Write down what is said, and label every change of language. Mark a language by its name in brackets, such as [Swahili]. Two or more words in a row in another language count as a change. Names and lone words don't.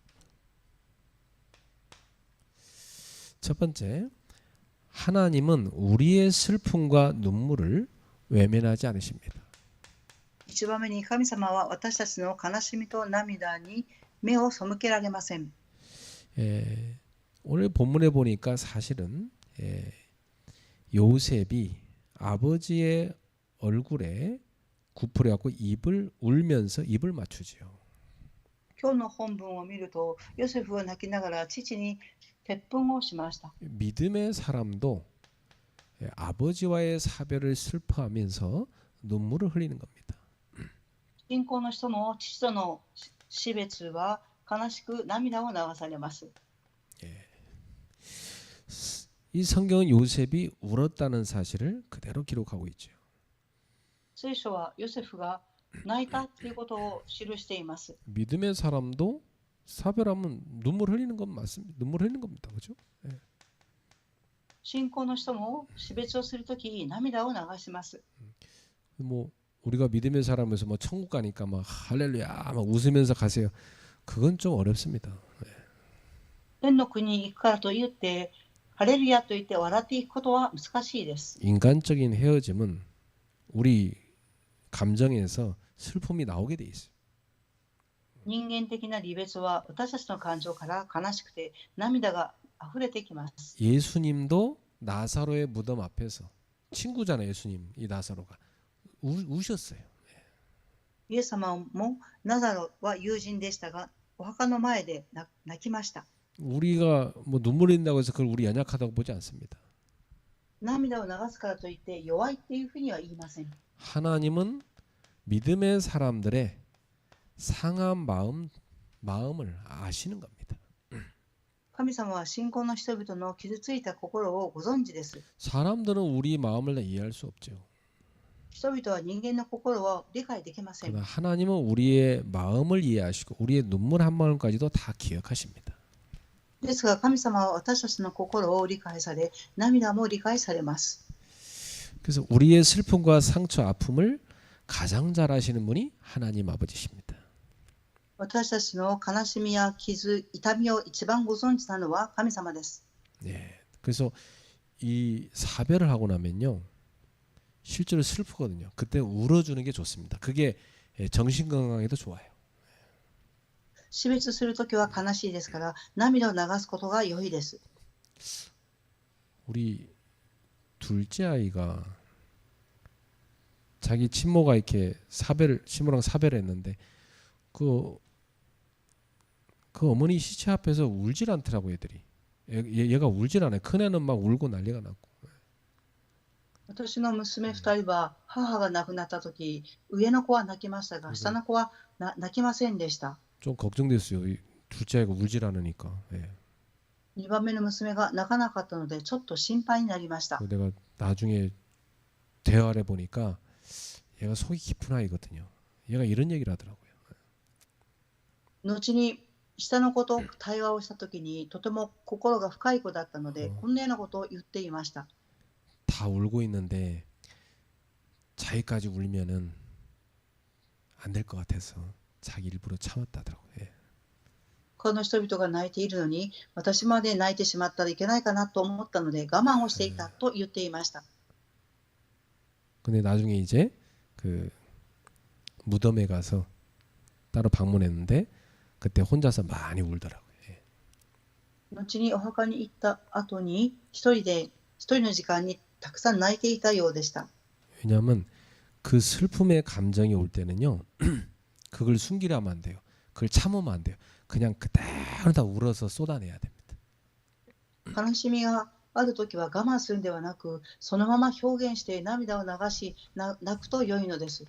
[Korean] 첫 번째, 하나님은 우리의 슬픔과 눈물을 외면하지 않으십니다. [Japanese] 1 番目に神様は私たちの悲しみと涙に目を背けられません。 [Korean] 오늘 본문에 보니까 사실은 요셉이 아버지의 얼굴에 굽으려고 입을 울면서 입을 맞추지요. [Japanese] 今日の本文を見ると、ヨセフは泣きながら父に鉄粉をしました。 [Korean] 믿음의 사람도 아버지와의 사별을 슬퍼하면서 눈물을 흘리는 겁니다. [Japanese] 信仰の人も父との死別は悲しく涙を流されます。 [Korean] 이 성경은 요셉이 울었다는 사실을 그대로 기록하고 있죠. [Japanese] 聖書はヨセフが泣いたということを記しています。 [Korean] 믿음의 사람도 사별하면 눈물 흘리는 건 맞습니다. 눈물 흘리는 겁니다. 그렇죠? [Japanese] 信仰の人も死別をするとき涙を流します。 [Korean] 뭐 우리가 믿음의 사람에서 뭐 천국 가니까 막 할렐루야 막 웃으면서 가세요. 그건 좀 어렵습니다. [Japanese] 天の国に行くからと言って、ハレルヤと言って笑っていくことは難しいです。 [Korean] 인간적인 헤어짐은 우리 감정에서 슬픔이 나오게 돼 있어요. [Japanese] 人間的な離別は私たちの感情から悲しくて涙が溢れてきます。 [Korean] 예수님도 나사로의 무덤 앞에서 친구잖아요. 예수님 이 나사로가 우셨어요. [Japanese] イエス様もナザロは友人でしたが、お墓の前で泣きました。 [Korean] 우리가 뭐 눈물 흘린다고 해서 그걸 우리 연약하다고 보지 않습니다. [Japanese] 涙を流すからといって弱いっていうふうには言いません。 [Korean] 하나님은 믿음의 사람들의 상한 마음을 아시는 겁니다. [Japanese] 神様は信仰の人々の傷ついた心をご存知です。 [Korean] 사람들은 우리 마음을 이해할 수 없죠. [Japanese] 人々は人間の心を理解できません。 [Korean] 그러나 하나님은 우리의 마음을 이해하시고 우리의 눈물 한 방울까지도 다 기억하십니다. [Japanese] ですが神様は私たちの心を理解され、涙も理解されます。 [Korean] 그래서 우리의 슬픔과 상처, 아픔을 가장 잘 아시는 분이 하나님 아버지십니다. [Japanese] 私たちの悲しみや傷、痛みを一番ご存知なのは神様です。 [Korean] 네, 그래서 이 사별을 하고 나면요, 실제로 슬프거든요. 그때 울어주는 게 좋습니다. 그게 정신 건강에도 좋아요. [Japanese] 死別するときは悲しいですから、涙を流すことが良いです。 [Korean] 우리 둘째 아이가 자기 친모가 이렇게 친모랑 사별했는데 그 어머니 시체 앞에서 울질 않더라고 애들이 얘가 울질 않아요. 큰 애는 막 울고 난리가 났고. [Japanese] 私の娘二人は母が亡くなった時、上の子は泣きましたが、下の子は泣きませんでした。 [Korean] 좀 걱정됐어요. 둘째 아이가 울질 않으니까. 예. [Japanese] 2 番目の娘が泣かなかったので、ちょっと心配になりました。 [Korean] 내가 나중에 대화를 해보니까 얘가 속이 깊은 아이거든요. 얘가 이런 얘기를 하더라고요. [Japanese] 後に下の子と対話をした時に、とても心が深い子だったので、こんなようなことを言っていました。 [Korean] 다 울고 있는데 자기까지 울면은 안 될 것 같아서 자기 일부러 참았다더라고요. 예. [Japanese] 他の人々が泣いているのに、私まで泣いてしまったらいけないかなと思ったので我慢をしていたと言っていました。 [Korean] 근데 나중에 이제 그 무덤에 가서 따로 방문했는데 그때 혼자서 많이 울더라고요. 예. [Japanese] 後にお墓に行った後に一人の時間にたくさん泣いていたようでした。 [Korean] 왜냐하면 그 슬픔의 감정이 올 때는요. 그걸 숨기려면 안 돼요. 그걸 참으면 안 돼요. 그냥 그대로 다 울어서 쏟아내야 됩니다. [Japanese] 悲しみがあるときは我慢するんではなく、そのまま表現して涙を流し泣くと良いのです。